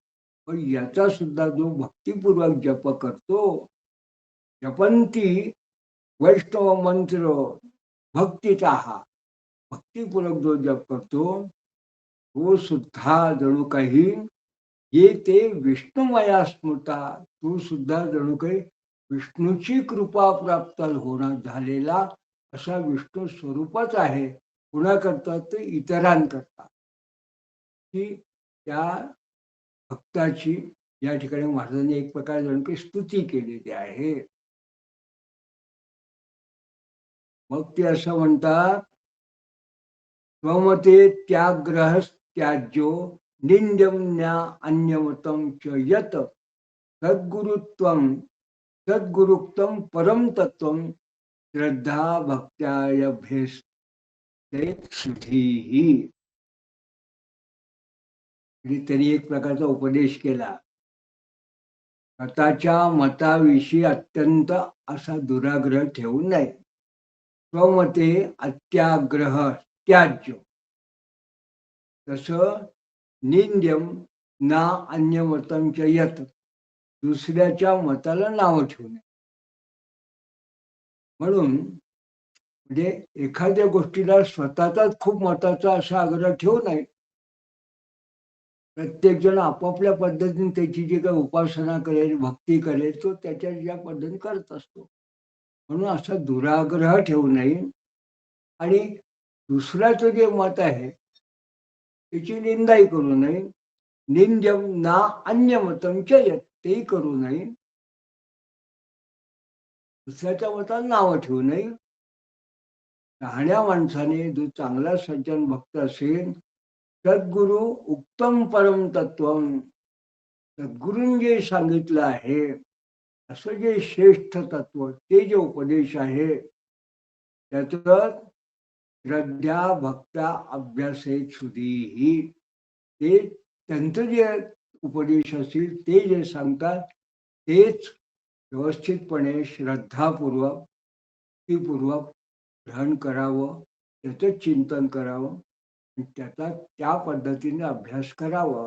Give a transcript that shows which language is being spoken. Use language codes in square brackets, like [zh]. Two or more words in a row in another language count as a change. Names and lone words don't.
[mr] पण याचा सुद्धा जो भक्तिपूर्वक जप करतो, [sa] जपंती वैष्णव मंत्र [mr] भक्तीचा हा भक्तिपूर्वक जो जप करतो, तो सुद्धा जणू काही [sa] ये ते विष्णुमया स्मृता, [mr] तो सुद्धा जणू काही विष्णूची कृपा प्राप्त होणार झालेला असा विष्णू स्वरूपच आहे. कुणाकरता तर इतरांकरता, की त्या भक्ताची या ठिकाणी महाराजांनी एक प्रकारे जणू काही स्तुती केलेली आहे. मग ते असं म्हणतात, [sa] स्वमते त्याग्रह त्याज्यो निंद्यम्या अन्यमतं च यत सद्गुरुत्वं सद्गुरुक्तं परम तत्वं श्रद्धा भक्त्यायभ्यस्ते शुद्धीही. [mr] म्हणजे त्यांनी एक प्रकारचा उपदेश केला. स्वतःच्या मताविषयी अत्यंत असा दुराग्रह ठेवू नये. [sa] स्वमते अत्याग्रह त्याज्य, तसं निंद्यम ना अन्यमतं च यत, [mr] दुसऱ्याच्या मताला नाव ठेवू नये. म्हणून म्हणजे एखाद्या गोष्टीला स्वतःचाच खूप मताचा असा आग्रह ठेवू नये. प्रत्येक जण आपापल्या पद्धतीने त्याची जी काही उपासना करेल, भक्ती करेल, तो त्याच्या ज्या पद्धतीने करत असतो. म्हणून असा दुराग्रह ठेवू नये आणि दुसऱ्याचं जे मत आहे त्याची निंदाही करू नये. [sa] निंद्यम ना अन्य मतं च यत्, [mr] तेही करू नये. दुसऱ्याच्या मताला नावं ठेवू नये. शहाण्या माणसाने जो चांगला सज्जन भक्त असेल, [sa] सद्गुरु उत्तम परम तत्वं, [mr] सद्गुरूंनी जे सांगितलं आहे असं जे श्रेष्ठ तत्व, ते जे उपदेश आहे त्याचं [sa] श्रद्धा भक्त्या अभ्यासेत सुधीही, [mr] ते त्यांचं जे उपदेश असतील ते जे सांगतात तेच व्यवस्थितपणे श्रद्धापूर्वक भक्तिपूर्वक ग्रहण करावं, त्याचं चिंतन करावं आणि त्याचा त्या पद्धतीने अभ्यास करावा.